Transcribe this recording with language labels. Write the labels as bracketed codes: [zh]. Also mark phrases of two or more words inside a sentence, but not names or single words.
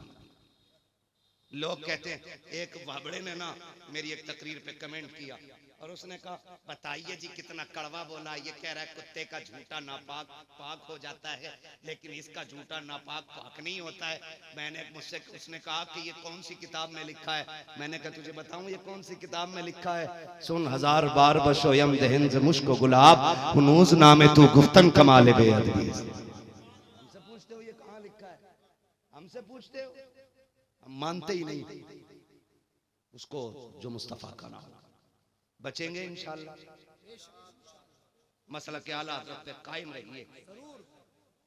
[hi] लोग कहते हैं, एक भाबड़े ने ना मेरी एक तकरीर पे कमेंट किया और उसने कहा बताइए जी कितना कड़वा बोला। ये कह रहा है कुत्ते का झूठा नापाक पाक हो जाता है, लेकिन इसका झूठा नापाक पाक नहीं होता है। मैंने मुझसे उसने कहा कि ये कौन सी किताब में लिखा है। मैंने कहा तुझे बताऊं ये कौन सी किताब में लिखा है। [fa] सुन 1000 بار بشویم دهن ز مشک و گلاب هنوز نام تو گفتن کمال بی‌ادبی. [hi] हमसे पूछते हो ये कहाँ लिखा है, हमसे पूछते हो, हम मानते ही नहीं उसको जो मुस्तफा का नाम। बचेंगे इंशाअल्लाह, मसला के आला हज़रत पे कायम रहिए।